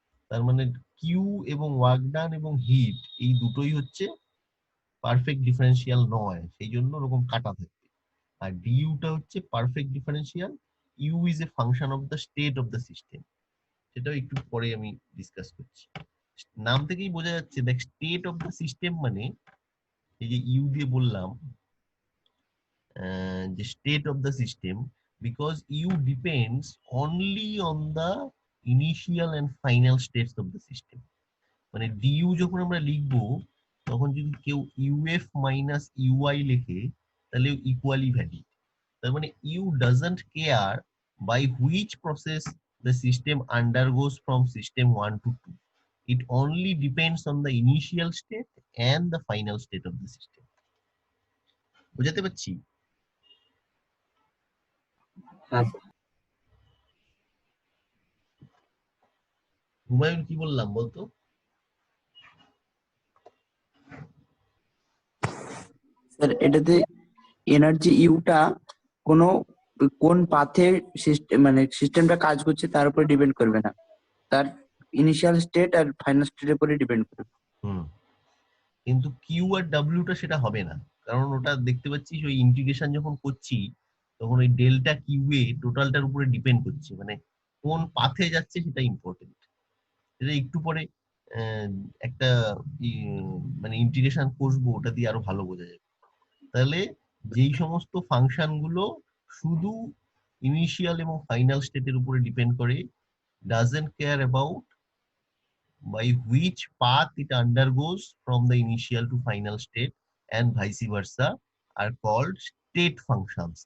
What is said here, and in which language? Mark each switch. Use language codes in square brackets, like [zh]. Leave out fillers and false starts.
[bn] তার মানে কিউ এবং ওয়ার্ক ডান এবং হিট এই দুটোই হচ্ছে পারফেক্ট ডিফারেন্সিয়াল নয়, সেই জন্য ওরকম কাটা থাকবে। আর ডিইউটা হচ্ছে perfect differential, you is a function of the state of the system, সেটাও একটু পরে আমি ডিসকাস করছি। নাম থেকেই বোঝা যাচ্ছে, দেখ স্টেট অফ দ্য সিস্টেম মানে এই যে ইউ দিয়ে বললাম [en] the state of the system, because u depends only on the initial and final states of the system. [bn] মানে du যখন আমরা লিখবো তখন যদি কেউ uf minus ui লেখে তাহলে ইকুয়ালি ভ্যালিড। তার মানে [en] u doesn't care by which process the system undergoes from system 1 to 2. It only depends on the initial state and the final state of the system. [bn] বুঝাতে পারছি? হ্যাঁ হুমায়ুন কি বললাম বলতো? স্যার এটাতে এনার্জি ইউটা কোন পাথে সিস্টেম মানে সিস্টেমটা কাজ করছে তার উপরে ডিপেন্ড করবে না, তার ইনিশিয়াল স্টেট আর ফাইনাল স্টেটের উপরে ডিপেন্ড করবে। কিন্তু কিউ আর ডাব্লিউটা সেটা হবে না, কারণ ওটা দেখতে পাচ্ছিস ওই ইন্টিগ্রেশন যখন করছি তখন ওই ডেল্টা কিউ এ টোটালটার উপরে ডিপেন্ড করছে, মানে কোন পাথে যাচ্ছে সেটা ইম্পর্টেন্ট। এটা একটু পরে একটা মানে ইন্টিগ্রেশন করবো, ওটা দিয়ে আরো ভালো বোঝা যাবে। তাহলে যেই সমস্ত ফাংশন গুলো শুধু ইনিশিয়াল এবং ফাইনাল স্টেটের উপরে ডিপেন্ড করে, doesn't care about [en] by which path it undergoes from the initial to final state and vice versa, are called state functions.